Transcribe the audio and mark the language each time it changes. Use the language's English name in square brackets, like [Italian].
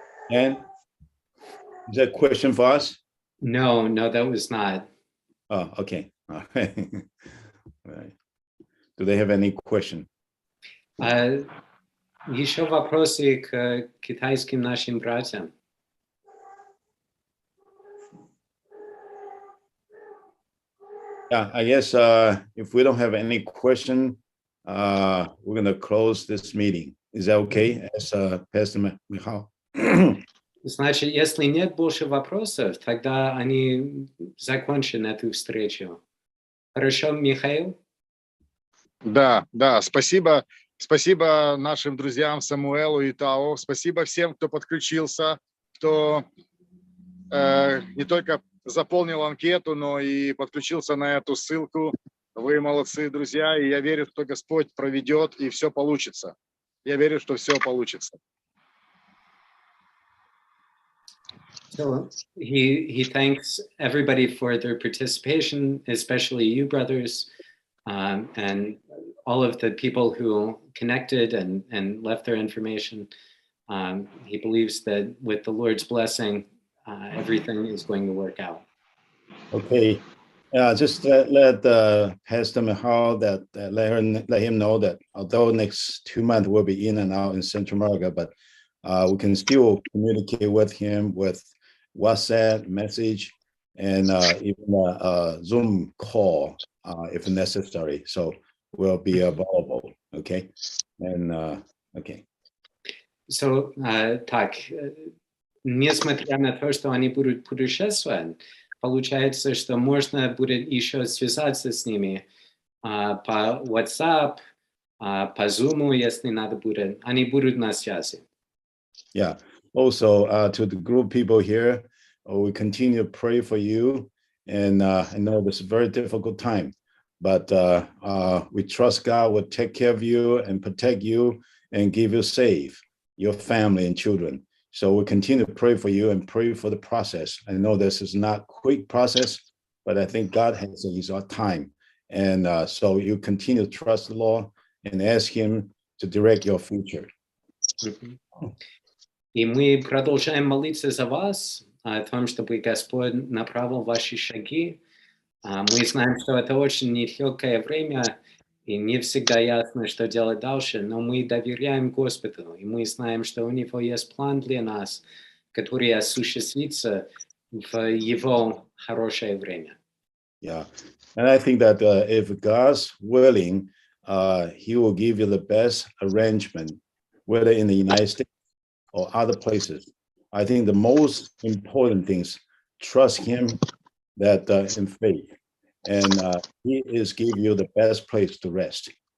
[English] And is that a question for us? No, that was not. Oh, okay. All right. Do they have any question? [Russian] Еще вопросы к китайским нашим братьям. [English] Yeah, I guess if we don't have any question, we're going to close this meeting. Is that okay? As Pastor Michal? [Russian] Значит, если нет больше вопросов, тогда они закончат эту встречу. Хорошо, Михаил? Да, спасибо нашим друзьям Самуэлу и Тао. Спасибо всем, кто подключился, кто не только заполнил анкету, но и подключился на эту ссылку. Вы молодцы, друзья, и я верю, что Господь проведет, и все получится. Я верю, что все получится. [English] So he thanks everybody for their participation, especially you, brothers, and all of the people who connected and left their information. He believes that with the Lord's blessing, everything is going to work out. Okay. Just let Pastor Michal let him know that although next 2 months we'll be in and out in Central America, but we can still communicate with him with WhatsApp message and even a Zoom call if necessary. So we'll be available. Okay. And okay. [Russian] So так, несмотря на то, что они будут путешествовать, получается, что можно будет еще связаться с ними по WhatsApp, по Zoom, если надо будет. Они будут на связи. [English] Yeah. Also, to the group people here, we continue to pray for you. And I know this is a very difficult time, but we trust God will take care of you and protect you and give you safe, your family and children. So we continue to pray for you and pray for the process. I know this is not a quick process, but I think God has his time. And so you continue to trust the Lord and ask him to direct your future. [Russian] И мы продолжаем молиться за вас, о том, чтобы Господь направил ваши шаги. Мы знаем, что это очень нелегкое время, и не всегда ясно, что делать дальше, но мы доверяем Господу, и мы знаем, что у Него есть план для нас, который осуществится в Его хорошее время. [English] Yeah, and I think that if God's willing, he will give you the best arrangement, whether in the United States or other places. I think the most important things, trust him that in faith, and he is give you the best place to rest.